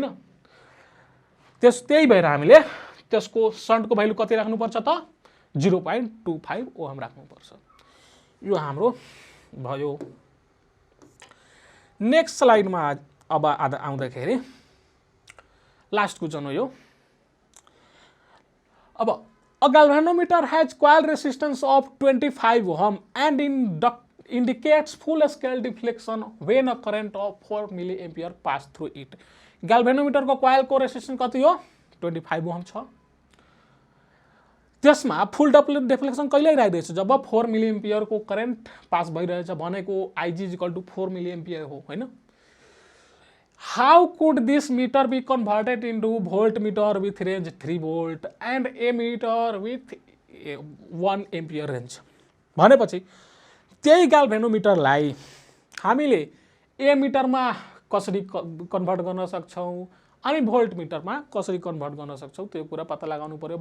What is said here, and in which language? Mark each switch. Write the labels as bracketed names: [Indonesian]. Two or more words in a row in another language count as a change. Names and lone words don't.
[Nepali] त्यही भएर हामीले त्यसको सन्टको भ्यालु कति राख्नुपर्छ त 0.25 ओहम राख्नुपर्छ। यो हाम्रो भयो। नेक्स्ट स्लाइडमा अब आउँदाखेरि लास्टको चाहिँ यो अब [English] a galvanometer has coil resistance of 25 ohm and indicates full scale deflection when a current of 4 milliampere pass through it। [Nepali] galvanometer को coil को resistance कति हो 25 ओहम छ। त्यसमा [English] full deflection [Nepali] कहिले आइरहेछ जब 4 मिलिएम्पियर को करेन्ट पास भइरहेछ भनेको IG = 4 मिलिएम्पियर हो हैन। [English] how could this meter be converted into volt meter with range 3 volt and a meter with 1 ampere range [Nepali] भनेपछि त्यही ग्याल्भेनोमिटरलाई हामीले ए मिटरमा कसरी कन्भर्ट गर्न सक्छौं अनि भोल्ट मिटरमा कसरी कन्भर्ट गर्न सक्छौं त्यो कुरा पत्ता लगाउनु पर्यो।